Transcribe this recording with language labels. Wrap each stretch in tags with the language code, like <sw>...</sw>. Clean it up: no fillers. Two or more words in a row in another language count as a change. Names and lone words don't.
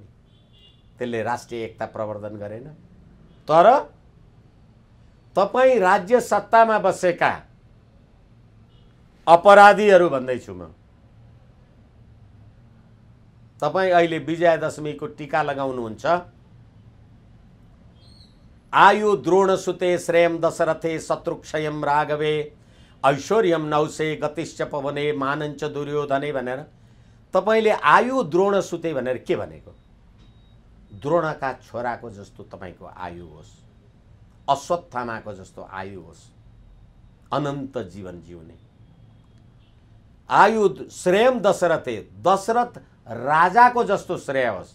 <ne>त्यसले राष्ट्रिय एकता प्रवर्धन गरेन। तर तपाई राज्य सत्तामा बसेका अपराधीहरू भन्दैछु म, तपाई अहिले विजयादशमीको टीका लगाउनुहुन्छ।</ne> <sa>आयु द्रोणसुते श्रेयम दशरथे शत्रुक्षयम राघवे ऐश्वर्यम नौसे गतिश्च पवने मानञ्च दुर्योधने</sa> <ne>भनेर तपाईले</ne> <sa>आयु द्रोणसुते</sa> <ne>भनेर के भनेको? द्रोणका छोराको जस्तो तपाईको आयु होस्, अश्वत्थामाको जस्तो आयु होस्, अनन्त जीवन जिउने आयु।</ne> <sa>श्रेयम दशरथे,</sa> <ne>दशरथ राजाको जस्तो श्रेय होस्।</ne>